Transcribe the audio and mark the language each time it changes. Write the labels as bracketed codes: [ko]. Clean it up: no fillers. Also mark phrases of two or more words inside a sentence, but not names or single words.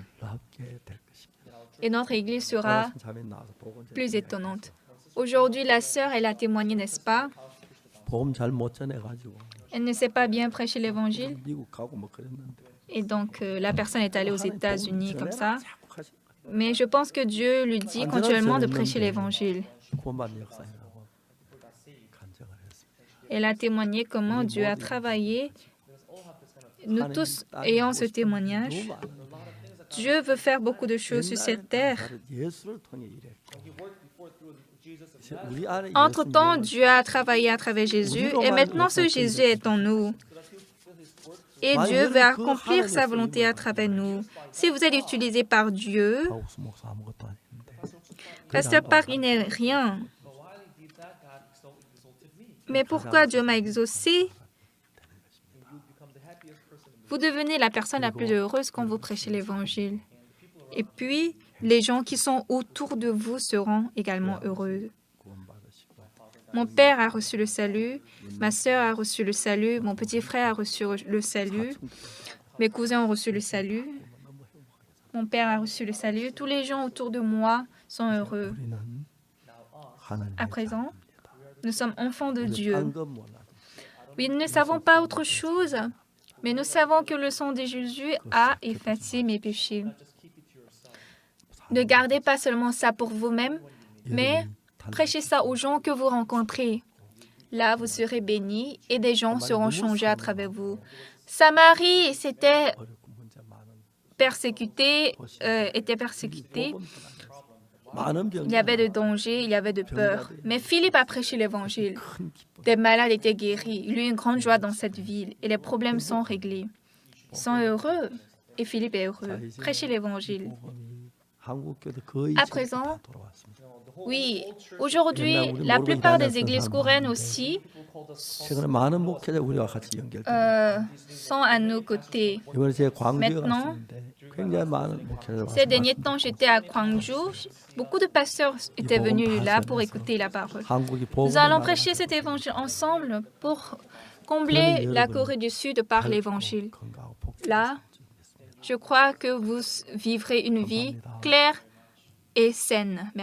[fr] Et notre Église sera plus étonnante. Aujourd'hui, la sœur, elle a témoigné, n'est-ce pas? Elle ne sait pas bien prêcher l'Évangile. Et donc, la personne est allée aux États-Unis comme ça. [ko] 자꾸 하시- [fr] Mais je pense que Dieu lui dit continuellement de prêcher l'Évangile. [ko] 구원받는 역사이라고 간증을 했습니다. [fr] Elle a témoigné comment Dieu a travaillé. Nous tous ayant ce témoignage, [ko] 너무 많은 [fr] Dieu veut faire beaucoup de choses sur cette terre. [ko] 예수를 통해 일했고 우리 안에 [fr] Entre-temps, [ko] 예수님은 [fr] Dieu a travaillé à travers Jésus et maintenant ce Jésus est en nous. Et Dieu veut accomplir sa volonté à travers nous. Si vous êtes utilisé par Dieu, [ko] 박옥수 목사 아무것도 아닌데 [fr] Pasteur Park, il n'est rien. Mais pourquoi Dieu m'a exaucé? Vous devenez la personne la plus heureuse quand vous prêchez l'Évangile. Et puis, les gens qui sont autour de vous seront également heureux. [ko] 구원받으시고 [fr] Mon père a reçu le salut, ma sœur a reçu le salut, mon petit frère a reçu le salut, mes cousins ont reçu le salut, mon père a reçu le salut. Tous les gens autour de moi sont heureux. [ko] 우리는 하나님의 [fr] À présent, [ko] 자녀입니다. [fr] nous sommes enfants de Dieu. [ko] 딴 건 몰라도 [fr] Oui, nous ne savons pas autre chose, mais nous savons que le sang de Jésus a effacé mes péchés. Ne gardez pas seulement ça pour vous-même, mais prêchez ça aux gens que vous rencontrez. Là, vous serez bénis et des gens seront changés à travers vous. Samarie, c'était [ko] 어렵고 문제 많은 [fr] persécuté. [ko] 많은 [fr] Il y avait de dangers, il y avait de peur. Mais Philippe a prêché l'Évangile. Des malades étaient guéris. Il y eut une grande joie dans cette ville et les problèmes sont réglés. Ils sont heureux et Philippe est heureux. Prêchez l'Évangile. À présent, oui, aujourd'hui, la plupart des églises coréennes aussi [ko] 최근에 많은 목회자 우리와 같이 연결돼. [fr] sont à nos côtés. [ko] 이번에 제가 광주에 [fr] Maintenant, [ko] 갔는데 굉장히 많은 목회자들 [fr] Ces derniers temps, j'étais à Gwangju. Beaucoup de pasteurs étaient venus là pour écouter la parole. [ko] 한국이 [fr] Nous allons prêcher cet évangile ensemble pour combler la Corée du Sud par l'évangile. Là, je crois que vous vivrez une vie claire et saine.